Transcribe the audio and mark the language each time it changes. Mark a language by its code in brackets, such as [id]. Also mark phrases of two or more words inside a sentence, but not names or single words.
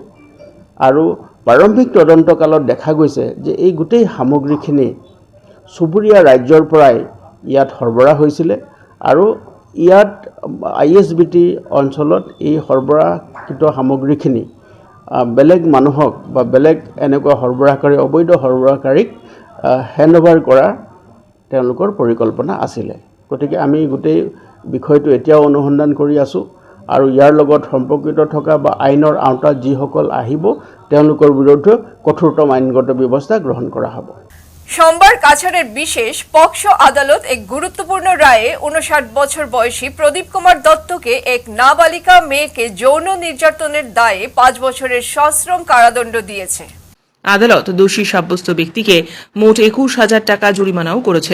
[as] আৰু প্ৰাৰম্ভিক তদন্ত কালত দেখা গৈছে যে এই গোটেই সামগ্ৰীখিনি চুবুৰীয়া ৰাজ্যৰ পৰাই ইয়াত সৰবৰাহ হৈছিলে আৰু ইয়াত ISBT অঞ্চলত এই সৰবৰাহকৃত সামগ্ৰীখিনি বেলেগ মানুহক বা বেলেগ এনেকুৱা সৰবৰাহকাৰী অবৈধ সৰবৰাহকাৰীক হেণ্ডঅভাৰ কৰাৰ তেওঁলোকৰ পৰিকল্পনা আছিলে। গতিকে আমি গোটেই বিষয়টো এতিয়াও অনুসন্ধান কৰি আছোঁ আৰু ইয়াৰ লগত সম্পৰ্কিত থকা বা আইনৰ আওতাত যিসকল আহিব তেওঁলোকৰ বিৰুদ্ধে কঠোৰতম আইনগত ব্যৱস্থা গ্ৰহণ কৰা হ'ব। [bn] সোমবার কাছাড়ের বিশেষ পক্সো আদালত এক গুরুত্বপূর্ণ রায়ে 59 বছর বয়সী প্রদীপ কুমার দত্তকে এক নাবালিকা মেয়েকে যৌন নির্যাতনের দায়ে 5 বছরের সশ্রম কারাদণ্ড দিয়েছে। আদালত দোষী সাব্যস্ত ব্যক্তিকে মোট 21,000 টাকা জরিমানাও করেছে।